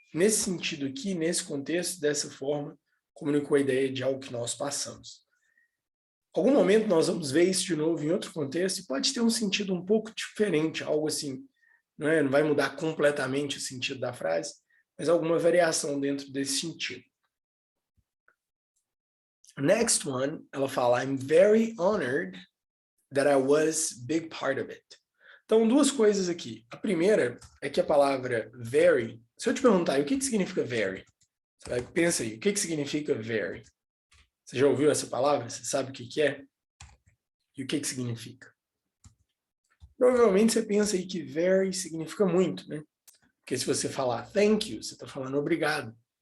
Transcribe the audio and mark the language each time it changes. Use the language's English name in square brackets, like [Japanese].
[Portuguese] Nesse sentido aqui, nesse contexto, dessa forma, comunicou a ideia de algo que nós passamos. Em algum momento nós vamos ver isso de novo em outro contexto e pode ter um sentido um pouco diferente, algo assim, não vai mudar completamente o sentido da frase, mas alguma variação dentro desse sentido. [English] Next one, [Portuguese] ela fala, [English] I'm very honored that I was big part of it. [Portuguese] Então, duas coisas aqui. A primeira é que a palavra very, se eu te perguntar, o que significa very? Você vai, pensa aí, o que significa very? Você já ouviu essa palavra? Você sabe o que é? E o que significa? Provavelmente você pensa aí que very significa muito, né? Porque se você falar [English] thank you, [Portuguese] você está falando obrigado.